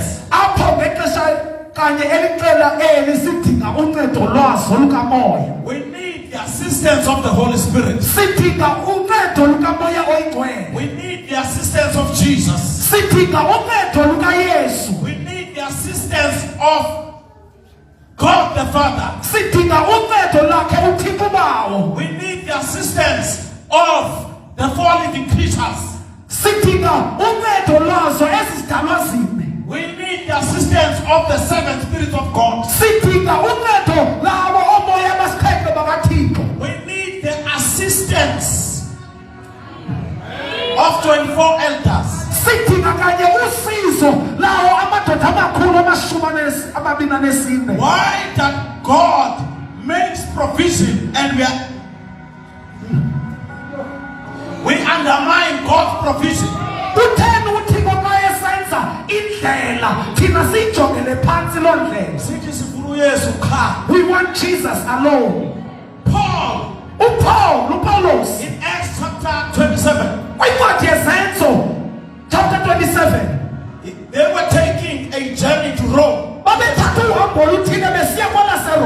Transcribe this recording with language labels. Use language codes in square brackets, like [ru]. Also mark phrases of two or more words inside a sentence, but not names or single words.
[xh] apho ngexesha kanye elicela sidinga uncedo lwazo lukamoya. [en] We need the assistance of the Holy Spirit. [xh] Sidinga uncedo lukamoya oyingcwele. [en] We need the assistance of Jesus. [xh] Sidinga uncedo lukaYesu. [en] We need the assistance of God the Father. [xh] Sidinga uncedo lakhe uThixo bawo. [en] We need the assistance of the four living creatures. [xh] Sidinga uncedo lwazo ezidalwa zine. [en] We need the assistance of the seven spirits of God. [xh] Sidinga uncedo lawo omoya abasiphethe bakaThixo. [en] We need the assistance of 24 elders. [xh] Sidinga kanye usizo lawo amadoda amakhulu amashumi. [en] Why that God makes provision and we undermine God's provision? [xh] Kutheni uThixo xa esenza indlela thina siyijongele phansi loo ndlela? Sithi sifuna uYesu qha. [en] We want Jesus alone. Paul [xh] uPaulos [en] in Acts chapter 27, [xh] kwincwadi yezenzo chapter 27 [en] they were taking a journey to Rome. [xh] babethatha uhambo oluthile besiya kwala